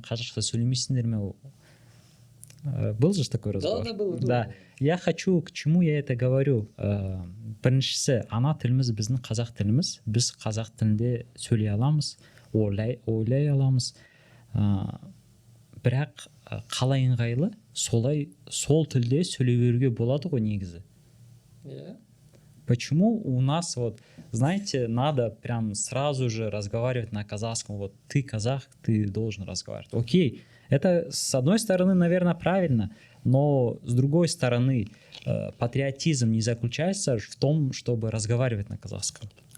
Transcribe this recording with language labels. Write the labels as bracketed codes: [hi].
[kk] Қазақша сөйлемейсіңдер ме? [ru] Был же такой разговор? Да, был. Да. Я хочу, к чему я это говорю? [kk] Біріншісі, ана тіліміз біздің қазақ тіліміз. Біз қазақ тілінде сөйлей аламыз, ойлай аламыз. Бірақ қалай ыңғайлы, сол тілде сөйлей беруге болады ғой негізі. [en] Yeah. [ru] Почему у нас вот, знаете, надо прям сразу же разговаривать на казахском? Вот ты казах, ты должен разговаривать. Окей, это с одной стороны, наверное, правильно, но с другой стороны, патриотизм не заключается в том, чтобы разговаривать на казахском.